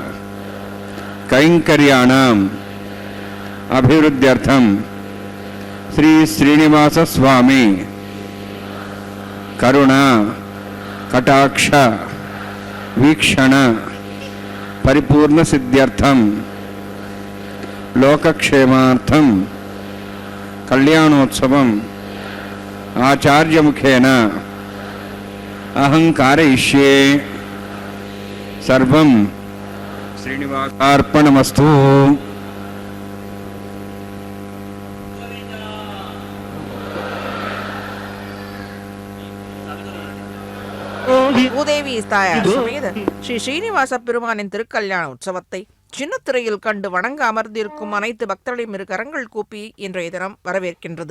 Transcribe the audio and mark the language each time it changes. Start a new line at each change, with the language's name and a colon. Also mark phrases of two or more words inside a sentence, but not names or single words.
Sanskrit: కైంకర్యాణం అభివృద్ధ్యర్థం శ్రీ శ్రీనివాస స్వామి కరుణ కటాక్ష వీక్షణ పరిపూర్ణ సిద్ధ్యర్థం లోకక్షేమార్థం కళ్యాణోత్సవం ఆచార్యముఖేన అహం కారయిష్యే. సర్వం శ్రీనివాసార్పణమస్తు.
Tamil: பூதேவி தாயார் சமேத ஸ்ரீ ஸ்ரீனிவாச பெருமானின் திருக்கல்யாண உற்சவத்தை சின்ன திரையில் கண்டு வணங்க அமர்ந்திருக்கும் அனைத்து பக்தர்களையும் இரு கரங்கள் கூப்பி இன்றைய தினம் வரவேற்கின்றது.